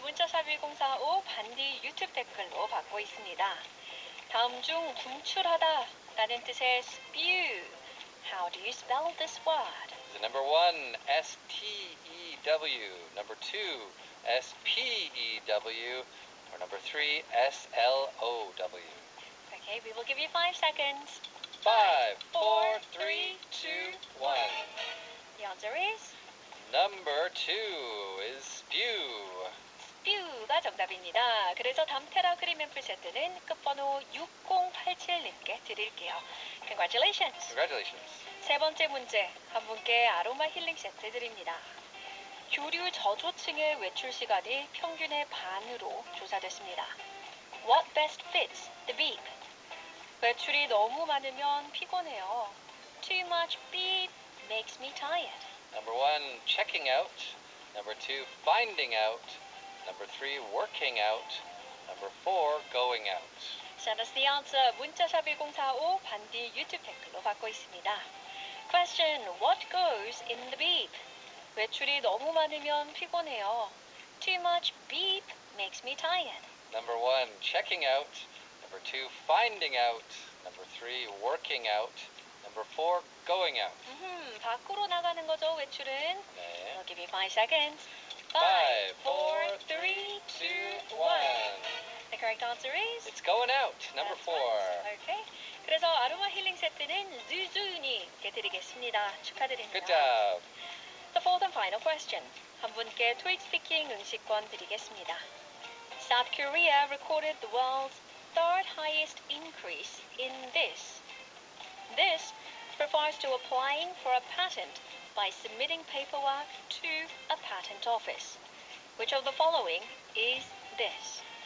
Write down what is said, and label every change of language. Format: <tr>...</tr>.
<ko>문자샵 1045 반디 유튜브 댓글로 받고 있습니다. 다음 중 분출하다라는 뜻의 spew.</ko> <en>How do you spell this word? So number 1, S-T-E-W. Number 2, S-P-E-W. Or number 3, S-L-O-W. Okay, we will give you 5 seconds. 5, 4, 3, 2, 1. The answer is? Number 2 is spew.</en> <ko>spew가 정답입니다. 그래서 담테라 크림 앰플 세트는 끝번호 6087님께 드릴게요.</ko> <en>Congratulations. Congratulations.</en> <ko>세 번째 문제, 한 분께 아로마 힐링 세트 드립니다. 교류 저조층의 외출 시간이 평균의 반으로 조사됐습니다.</ko> <en>What best fits the beep?</en> <ko>외출이 너무 많으면 피곤해요.</ko> <en>Too much beep makes me tired. Number 1, checking out. Number 2, finding out. Number 3, working out. Number 4, going out. Send us the answer.</en> <ko>문자샵 1045 반디 유튜브 댓글로 받고 있습니다.</ko> <en>Question. What goes in the beep?</en> <ko>외출이 너무 많으면 피곤해요.</ko> <en>Too much beep makes me tired. Number 1, checking out. Number 2, finding out. Number 3, working out. Number 4, going out.</en> <ko>밖으로 나가는 거죠, 외출은. 네.</ko> <en>I'll give you 5 seconds. 5, 4, 3, 2, 1. The correct answer is? It's going out. Number That's 4. right. Okay.</en> <ko>그래서 아로마 힐링 세트는 즈즈님께 드리겠습니다. 축하드립니다.</ko> <en>Good job. The fourth and final question.</en> <ko>한 분께 토익 스피킹 응시권 드리겠습니다.</ko> <en>South Korea recorded the world's third highest increase in this. This refers to applying for a patent by submitting paperwork to a patent office. Which of the following is this?</en>